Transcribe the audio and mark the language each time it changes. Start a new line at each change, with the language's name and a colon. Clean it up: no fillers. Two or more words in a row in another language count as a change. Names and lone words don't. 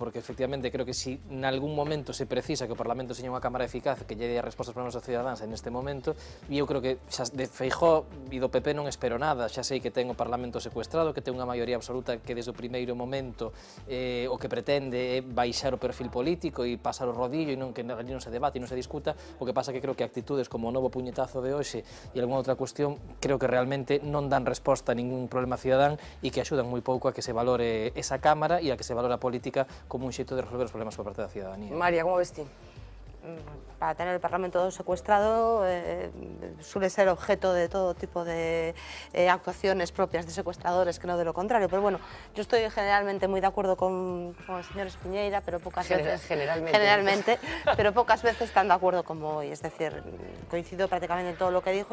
Galician: Porque efectivamente creo que si nalgún momento se precisa que o Parlamento seña unha cámara eficaz que lle dé respostas para os nosos cidadáns neste momento, e eu creo que xa de Feijóo e do PP non espero nada, xa sei que ten o Parlamento secuestrado, que ten unha maioría absoluta que desde o primeiro momento o que pretende é baixar o perfil político e pasar o rodillo e non que ali non se debate e non se discuta. O que pasa que creo que actitudes como o novo puñetazo de hoxe e algunha outra cuestión creo que realmente non dan resposta a ningún problema cidadán e que axudan moi pouco a que se valore esa Cámara e a que se valore a política como un xeito de resolver os problemas por parte da cidadanía. María, como ves ti?
Spanish: Para tener el Parlamento secuestrado suele ser objeto de todo tipo de actuaciones propias de secuestradores que no de lo contrario, pero bueno, yo estoy generalmente muy de acuerdo con el señor Espiñeira, pero pocas veces generalmente pero pocas veces tan de acuerdo como hoy, es decir, coincido prácticamente en todo lo que dijo.